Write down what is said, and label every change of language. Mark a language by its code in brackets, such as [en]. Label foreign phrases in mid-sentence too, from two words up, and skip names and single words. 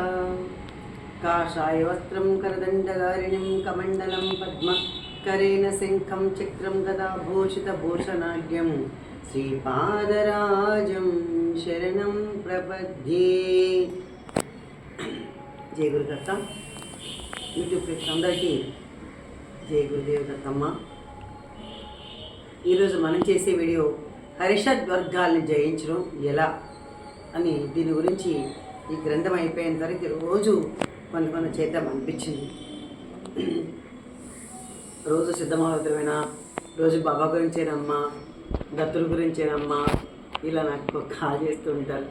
[sa] काषाय वस्त्रं करदण्डधारिणीं कमण्डलं पद्मकरेण शङ्खं चक्रं गदाभूषितभूषणाढ्यं श्रीपादराजं शरणं प्रपद्ये। जय गुरुदत्ता। [te] यूट्यूब ప్రేక్షకులందరికీ జై గురుదేవ్ దత్తమ్మ। ఈరోజు మనం చేసే వీడియో హరిషడ్ వర్గాల్ని జయించడం ఎలా అని, దీని గురించి ఈ గ్రంథం అయిపోయేంత వరకు రోజు కొన్ని చేద్దాం అనిపించింది। రోజు సిద్ధమవుతున్నా, రోజు బాబా గురించేనమ్మా, దత్తుల గురించేనమ్మా, ఇలా నాకు కాల్ చేస్తూ ఉంటారు।